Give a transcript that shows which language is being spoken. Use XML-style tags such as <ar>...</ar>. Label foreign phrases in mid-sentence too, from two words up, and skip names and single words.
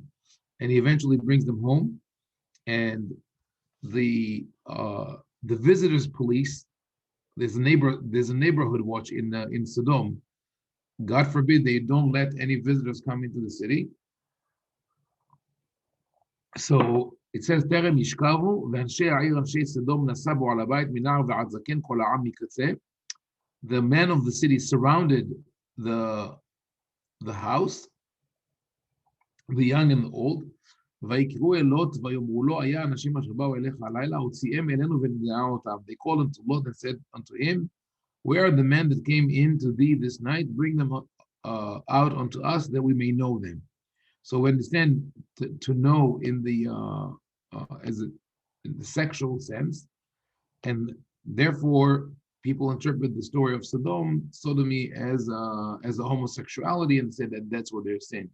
<en>And he eventually brings them home. And the visitors police, there's a neighborhood watch in Sodom. God forbid they don't let any visitors come into the city. So it says,</en> <he>"טרם ישכבו, ואנשי העיר אנשי סדם נסבו על הבית מנער ועד זקן כל העם מקצה."</he> <en>The men of the city surrounded the house, the young and the old.</en> <he>ויקראו אל לוט ויאמרו לו, היה אנשים אשר באו אליך הלילה, הוציאם אלינו ונגרע אותם.</he> <en>They called unto Lot and said unto him, "Where are the men that came in to thee this night? Bring them out unto us that we may know them." So we understand to know in the in the sexual sense, and therefore people interpret the story of sodomy as a homosexuality and say that that's what they're saying.</en>